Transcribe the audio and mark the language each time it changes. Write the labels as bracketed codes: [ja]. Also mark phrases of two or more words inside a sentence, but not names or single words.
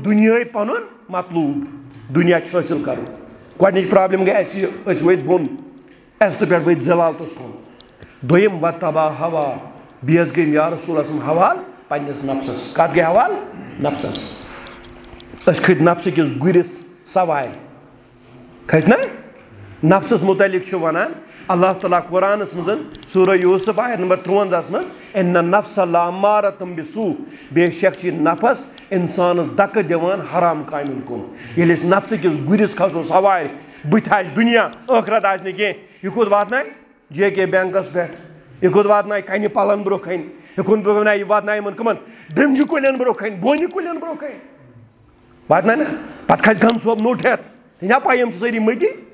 [ks] دُنیاہٕے پنُن مطلوب دُنیا چھُ حٲصِل کرُن گۄڈنِچ پرابلم گٔے اَسہِ یہِ أسۍ ؤتھۍ بۄن عزتہٕ پٮ۪ٹھ ؤتھۍ ذلالتس کُن دوٚیِم وَتَبا ہوا بیٚیہِ حظ گٔے [ar] یا رسول اللہ [ks] حوالہٕ پننِس نفسس کتھ گٔے حوالہٕ نفسس أسۍ کھٔتۍ نفسہٕ کِس گُرِس سوارِ کھٔتۍ نا نفسس متعلق چھُ ونان اللہ تعالیٰ قرآنس منٛز سورہ یوسف آیت نمبر 53 منٛز [ar] اِنَّ النَّفْسَ لَأَمَّارَةٌ بِسُوءٍ [ks] بے شک چھِ نفس انسانس دکہٕ دِوان حرام کامٮ۪ن کُن ییٚلہِ أسۍ نفسہٕ کِس گُرِس کھسو سوارِ بٕتھِ آسہِ دُنیا ٲخرت آسہِ نہٕ کینٛہہ یہِ کوٚت واتنایہِ جے کے بینکس پٮ۪ٹھ یہِ کوٚت واتنایہِ کنہِ پلن برونٛہہ کنہِ یہِ واتنایہِ یِمن کٕمن برٛنٛجہِ کُلٮ۪ن برونٛہہ کنہِ بونہِ کُلٮ۪ن برونٛہہ کنہِ وات نا پتہ کھسہِ گن صوب نوٚٹ ہٮ۪تھ ژےٚ پاے یِم چھِ سٲری مٔتی